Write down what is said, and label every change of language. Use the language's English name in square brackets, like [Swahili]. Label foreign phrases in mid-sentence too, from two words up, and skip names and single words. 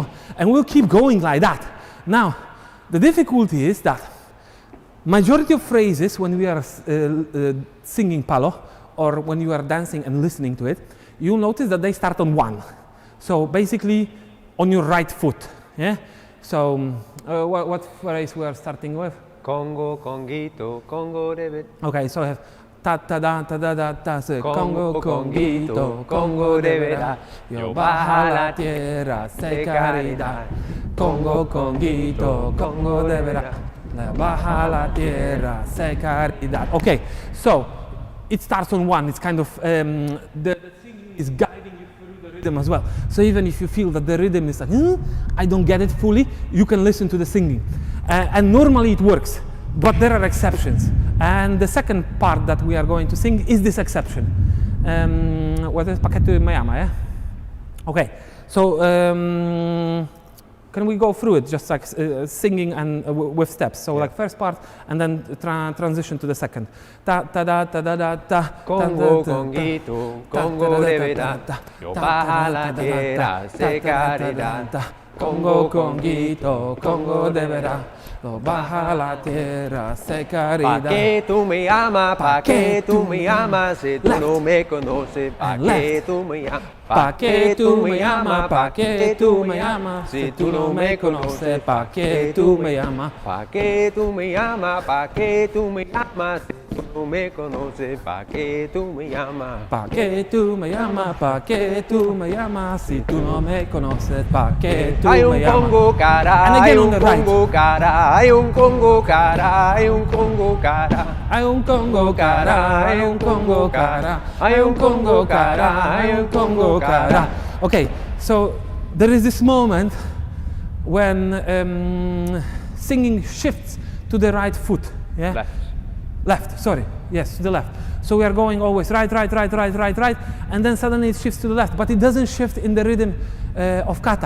[English] And we'll keep going like that. Now, the difficulty is that majority of phrases when we are singing Palo, or when you are dancing and listening to it, you'll notice that they start on 1. So basically on your right foot. Yeah. So what phrase we are starting with? [Spanish] Kongo, konguito, Kongo de Guinea. [English] Okay, so I have ta ta da ta da da ta [Spanish] se Kongo konguito, Kongo de Guinea. Yo baja la tierra, se caridad. Kongo konguito, Kongo de Guinea. Baja la tierra, se caridad. [English] Okay, so it starts on 1. It's kind of the singing is guiding you through the rhythm as well. So even if you feel that the rhythm is like, I don't get it fully, you can listen to the singing. And normally it works, but there are exceptions. And the second part that we are going to sing is this exception. What is paketu mayama, yeah? Okay, so can we go through it just like singing and with steps? So like first part and then transition to the second. Ta ta da ta da da ta. [Spanish] Kongo konguito, Kongo de Guinea. Yo baja la tierra, se caridad. Kongo konguito, Kongo de Guinea. Yo baja la tierra, se caridad. Pa' que tú me amas, pa' que tú me amas, si tú no me conoces, pa' que tú me amas. Pa' que tú me amas, pa' que tú me amas, si tú no me conoces, pa' que tú me amas. Pa' que tú me amas, pa' que tú me amas, si tú no me conoces, pa' que tú me amas. Pa' que tú me amas, pa' que tú me amas, si tú no me conoces, pa' que tú Hay un me amas. Kongo cara, [English] And [Spanish] hay [English] again on [Spanish] un [English] the right. [Spanish] Kongo cara, hay un Kongo cara, hay un Kongo cara. Hay un Kongo cara, hay un Kongo cara, hay un Kongo cara, hay un Kongo cara. [English] Okay, so there is this moment when singing shifts to the right foot. Yeah. Left, sorry, yes, to the left. So we are going always right, and then suddenly it shifts to the left, but it doesn't shift in the rhythm of kata.